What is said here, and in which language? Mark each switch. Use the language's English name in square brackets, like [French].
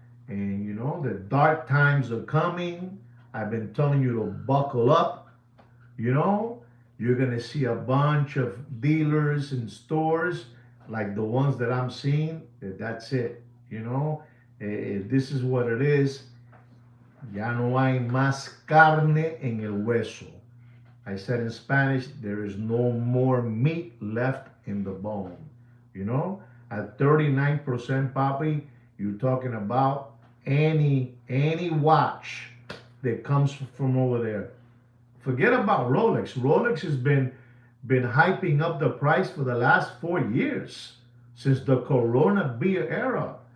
[English] And the dark times are coming. I've been telling you to buckle up. You're going to see a bunch of dealers and stores like the ones that I'm seeing, that's it. You know, this is what it is. [Spanish] Ya no hay más carne en el hueso. [English] I said in Spanish, there is no more meat left in the bone. You know, at 39%, Papi, you're talking about any watch that comes from over there. Forget about Rolex. Rolex has been hyping up the price for the last 4 years since the Corona beer era.